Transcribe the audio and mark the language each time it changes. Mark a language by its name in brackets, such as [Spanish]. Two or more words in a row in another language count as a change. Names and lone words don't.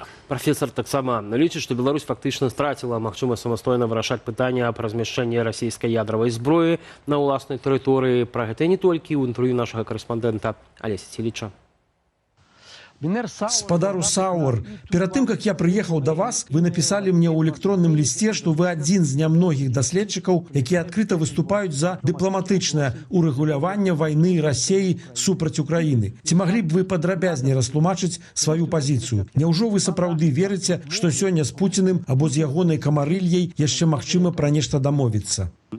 [Belarusian] Прафесар таксама лічыць, што Беларусь фактычна страціла магчымасць самастойна вырашаць пытанне аб размяшчэнні расійскай ядравай зброі на ўласнай тэрыторыі. Пра гэта не толькі ў інтэрв'ю нашага карэспандэнта Алеся Ціліча. Спадару Сауэр, перад тым, [Russian] как я приехал до вас, [Belarusian] вы написали мне ў электронным лісце, што вы адзін з нямногіх даследчыкаў, якія адкрыта выступаюць за дыпламатычнае урэгуляванне вайны Расіі супраць Украіны. Ці маглі б вы падрабязней растлумачыць сваю пазіцыю? Няўжо вы сапраўды верыце, што сёння з Пуціным або з ягонай камарыльяй яшчэ магчыма пра нешта дамовіцца?